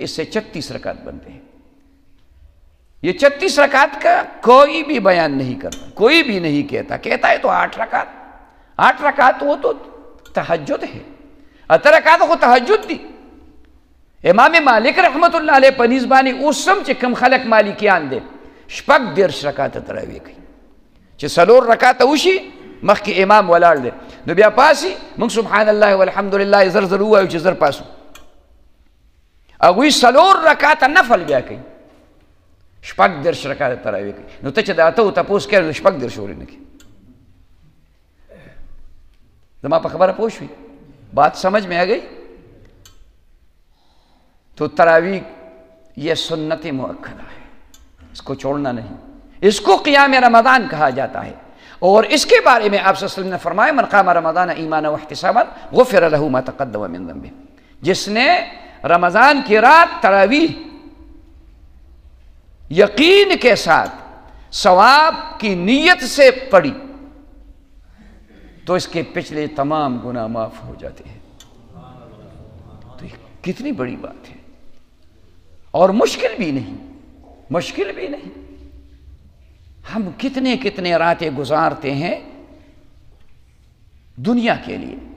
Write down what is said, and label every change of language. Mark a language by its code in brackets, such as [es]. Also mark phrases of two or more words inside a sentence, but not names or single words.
[ur] اس سے 36 رکعت بنتے ہیں. یہ 36 رکعت کا کوئی بھی بیان نہیں کرتا، کوئی بھی نہیں کہتا ہے تو 8 رکعت. 8 رکعت وہ تو تہجد ہے. [ps] 8 رکعت کو تہجد دی. امام مالک رحمت اللہ علیہ پنیز بانی اوسم چه کم خلق مالکیان دے 14 رکعت تراویح کی چه 4 رکعت اوشی مخکې امام ولاړ دی نو بیا پاسي موږ [ar] سبحان الله والحمدلله [ps] زر زر ووایو چې زر پاسو هغوی 4 رکعاته نفل بیا کوي 14 رکعاته تراویح کوي نو ته چې د اتو تپوس کوې نو 14 ولې نه کوي زما په خبره پوه شوي [ur] بات سمجھ میں آ گئی تو تراویح یہ سنت مؤکدہ ہے اس کو چھوڑنا نہیں اس کو قیام رمضان کہا جاتا ہے اور اس کے بارے میں آپ صلی اللہ علیہ وسلم نے فرمایا [ar] من قام رمضان ایمانا واحتسابا غفر له ما تقدم من ذنبه [ur] جس نے رمضان کی رات تراویح یقین کے ساتھ ثواب کی نیت سے پڑھی تو اس کے پچھلے تمام گناہ معاف ہو جاتے ہیں تو یہ کتنی بڑی بات ہے اور مشکل بھی نہیں ہم کتنے راتیں گزارتے ہیں دنیا کے لیے